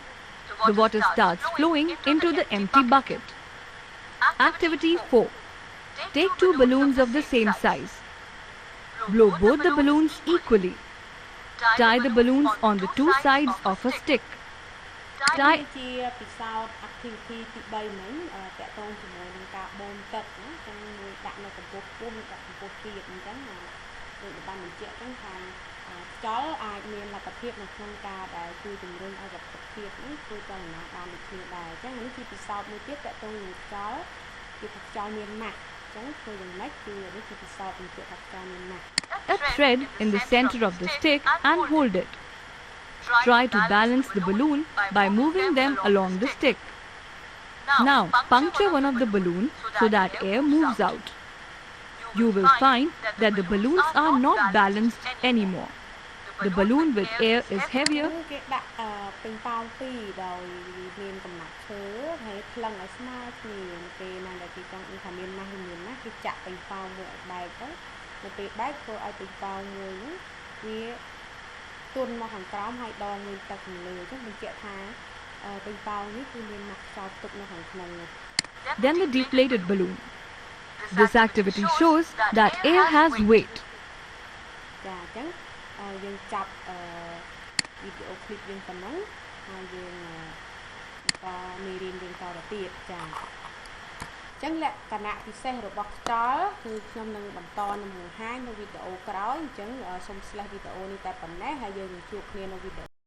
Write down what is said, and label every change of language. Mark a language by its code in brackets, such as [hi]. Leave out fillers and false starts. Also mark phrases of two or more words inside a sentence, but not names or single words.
[en] The water starts flowing into the empty bucket. Activity 4. Take two balloons of the same size. Blow both the balloons equally. Tie the balloons on the two sides of a stick. Tie [km] ជាពិសោធន៍ activity ទី3ហ្នឹងតកតងជាមួយនឹងការបូមទឹកណាចឹងមួយដាក់នៅកម្ពស់ខ្ពស់មួយដាក់កម្ពស់ទាបអញ្ចឹងដូចបានបញ្ជាក់ចឹងថាខ្យល់អាចមានលទ្ធភាពនៅក្នុងការដែលជួយជំរុញឲ្យវត្ថុធាតុនេះធ្វើចលនាបានដូចគ្នាដែរអញ្ចឹងនេះជាពិសោធន៍មួយទៀតតកតងនឹងខ្យល់គឺថាខ្យល់មានម៉ាស់អញ្ចឹងធ្វើយ៉ាងម៉េចគឺនេះជាពិសោធន៍បញ្ជាក់ថាខ្យល់មានម៉ាស់ [en] a thread in the center of the stick and hold it. Try to balance the balloon by moving them along the stick. Now puncture one of the balloons so that air moves out. You will find that the balloons are not balanced anymore. The balloon with air is heavier. [km] គេដាក់ពេញប៉ោងពីរដោយមានកំណាត់ឈើហើយផ្លឹងឲ្យស្មើគ្នាពេលណាដែលគេចង់ថាមានម៉ាស់មានណាគេចាក់ពេញប៉ោងមួយឲ្យបែកទៅនៅពេលបែកធ្វើឲ្យពេញប៉ោងមួយហ្នឹងវាទន់មកខាងក្រោមហើយដងមួយទឹកខាងលើអញ្ចឹងបញ្ជាក់ថាពេញប៉ោងនេះគឺមានម៉ាស់ខ្យល់ទុកនៅខាងក្នុងនោះ [en] Then the deflated balloon. This activity shows that air has weight. [km] ចាអញ្ចឹងយើងចាប់វីដេអូឃ្លីបយើងប៉ុណ្ណឹងហើយយើងបន្តមេរៀនយើងតទៅទៀតចាអញ្ចឹងលក្ខណៈពិសេសរបស់ខ្យល់គឺខ្ញុំនឹងបន្តនឹងបង្ហាញនៅវីដេអូក្រោយអញ្ចឹងសូម slash វីដេអូនេះតែប៉ុណ្ណេះហើយយើងនឹងជួបគ្នានៅវីដេអូ